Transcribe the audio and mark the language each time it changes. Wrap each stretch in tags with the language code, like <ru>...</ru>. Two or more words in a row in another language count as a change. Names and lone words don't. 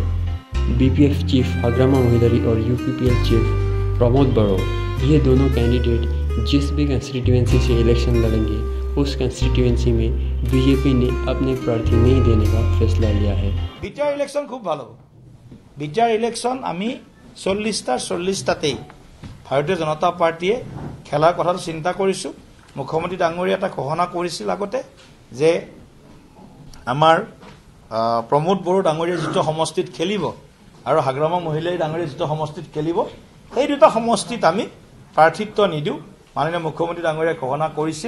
<hi>बीपीएफ चीफ हाग्रामा मोहिदरी और यूपीपीएल चीफ प्रमोद बड़ो, ये दोनों कैंडिडेट जिस भी कंस्टिट्यूएंसी से इलेक्शन लड़ेंगे उस कंस्टिट्यूएंसी में बीजेपी ने अपने प्रार्थी नहीं देने का फैसला लिया है।</hi> <en>BTR election</en> <bn>খুব ভালো।</bn> <en>BTR election</en> <as>आमी 40টাতেই ভাৰতীয় জনতা পাৰ্টিয়ে খেলাৰ কথাটো চিন্তা কৰিছোঁ। মুখ্যমন্ত্ৰী ডাঙৰীয়া এটা ঘোষণা কৰিছিল আগতে যে আমাৰ প্ৰমোদ বড়ো ডাঙৰীয়া যিটো সমষ্টিত খেলিব আৰু হাগ্ৰামা মহিলাই ডাঙৰীয়া যিটো সমষ্টিত খেলিব, সেই দুটা সমষ্টিত আমি প্ৰাৰ্থিত্ব নিদিওঁ মাননীয় মুখ্যমন্ত্ৰী ডাঙৰীয়াই ঘোষণা কৰিছিল।</as>